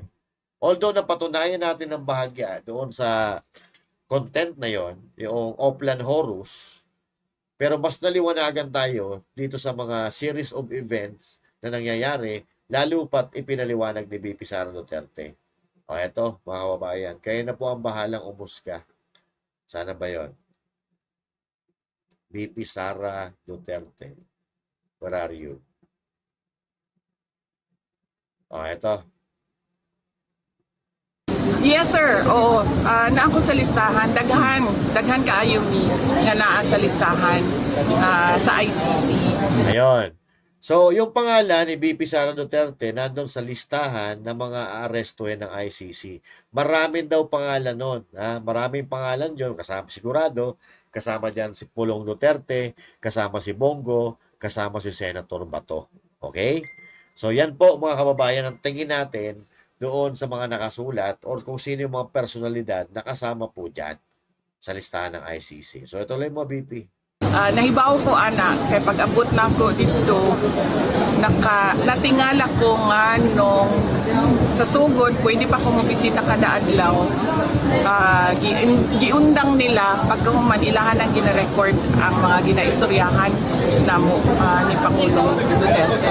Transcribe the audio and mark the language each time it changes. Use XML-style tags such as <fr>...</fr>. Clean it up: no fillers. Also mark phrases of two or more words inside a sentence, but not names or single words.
<tl>Although napatunayan natin ng bahagya doon sa content na yon, yung Oplan Horus, pero mas naliwanagan tayo dito sa mga</tl> <en>series of events</en> <tl>na nangyayari, lalo pat ipinaliwanag ni VP Sara Duterte. Eto, mga kababayan, kayo na po ang bahalang umusga. Sana ba yon? VP Sara Duterte,</tl> <en>where are you?</en> <tl>Eto.</tl> <en>Yes,</en> <tl>sir. Oo.</tl> <ceb>Na ako sa listahan. Daghan kaayo mi nga naa sa listahan sa ICC.</ceb> <tl>Ayun. So, yung pangalan ni VP Sara Duterte nandun sa listahan ng mga aarestuhin ng ICC. Maraming daw pangalan nun. Maraming pangalan yun. Kasama sigurado. Kasama dyan si Pulong Duterte. Kasama si Bongo. Kasama si Senator Bato. Okay? So, yan po mga kababayan ang tingin natin doon sa mga nakasulat or kung sino yung mga personalidad na kasama po dyan sa listahan ng ICC. So, ito lang mo, VP.</tl> <ceb>Nahibaw ko anak kay pag-abot na ko dito natingala ko nga nung sa sugod pwede pa ko mobisita kada adlaw. Giundang nila pagkahuman ilahan ang gina-record ang mga ginaistoryahan namo ni Pangulong Duterte.</ceb>